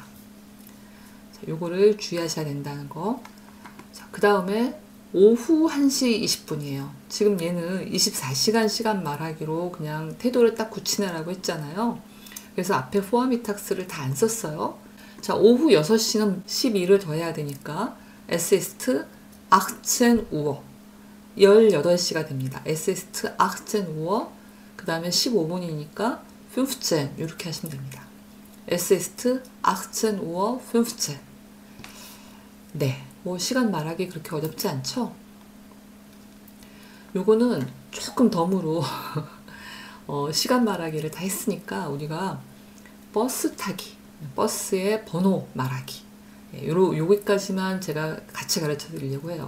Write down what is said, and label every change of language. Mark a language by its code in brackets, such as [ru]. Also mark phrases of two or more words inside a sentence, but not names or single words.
[ko] 자, 요거를 주의하셔야 된다는 거. 자, 그 다음에 오후 1시 20분이에요. 지금 얘는 24시간 시간 말하기로 그냥 태도를 딱 굳히느라고 했잖아요. 그래서 앞에 포아미탁스를 다 안 썼어요. 자, 오후 6시는 12를 더해야 되니까 [de] es ist 18 Uhr [ko] 18시가 됩니다. [de] es ist 18 Uhr [ko] 그 다음에 15분이니까 15 이렇게 하시면 됩니다. [de] es ist 18 Uhr 15. [ko] 네, 뭐 시간 말하기 그렇게 어렵지 않죠? 요거는 조금 덤으로 시간 말하기를 다 했으니까 우리가 버스 타기, 버스의 번호 말하기 요기까지만 제가 같이 가르쳐 드리려고 해요.